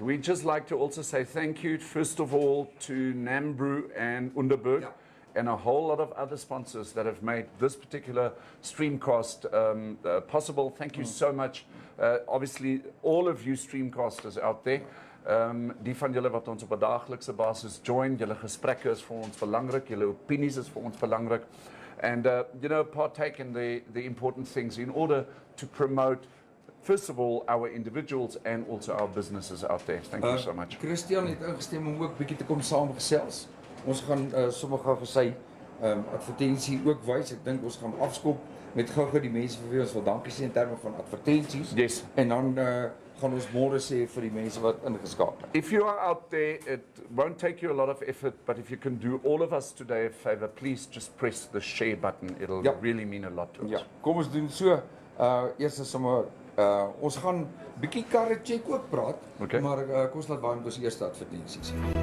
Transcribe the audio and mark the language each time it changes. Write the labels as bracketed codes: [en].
[en] We just like to also say thank you first of all to Nambrew and Underberg and a whole lot of other sponsors that have made this particular streamcast possible. Thank you so much. Obviously all of you streamcasters out there. [af] Die van julle wat ons op 'n daaglikse basis join, julle gesprekke is vir ons belangrik, julle opinies is vir ons belangrik. [en] And partake in the important things in order to promote, first of all, our individuals and also our businesses out there. Thank you so much. [af] Christian het ingestem om ook bietjie te kom saamgesels. Ons gaan sommige van sy advertensie ook wys. Ek dink ons gaan afskop met gou-gou die mense vir wie ons wil dankie sê in terme van advertensies. [en] Yes. [af] En dan gaan ons môre sê vir die mense wat ingeskakel het. [en] If you are out there, it won't take you a lot of effort, but if you can do all of us today a favor, please just press the share button. It'll really mean a lot to us. [af] Ja, kom ons doen so. Eers is sommer ons gaan bietjie karre check ook praat, maar kom ons laat waai met ons eerste advertensies.